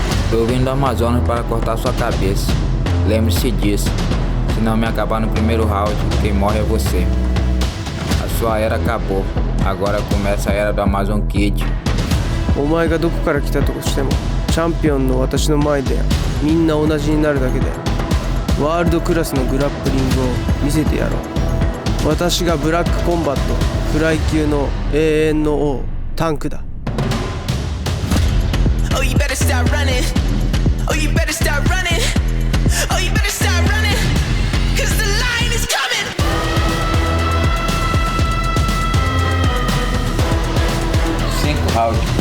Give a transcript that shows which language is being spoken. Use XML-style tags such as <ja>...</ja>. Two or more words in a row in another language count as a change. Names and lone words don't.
<pt>Eu vim do Amazonas para cortar sua cabeça. Lembre-se disso. Se não me acabar no primeiro round, quem morre é você. A sua era acabou. Agora começa a era do Amazon Kid.</pt> <ja>お前がどこから来たとしてもチャンピオンの私の前でみんな同じになるだけでワールドクラスのグラップリングを見せてやろう。私がブラックコンバットフライ級の永遠の王タンクだ。</ja> <en>Oh, you better start running. Oh, you better start running. Oh, you better start running. Cause the lion is coming.</en> <pt>Cinco rounds.</pt>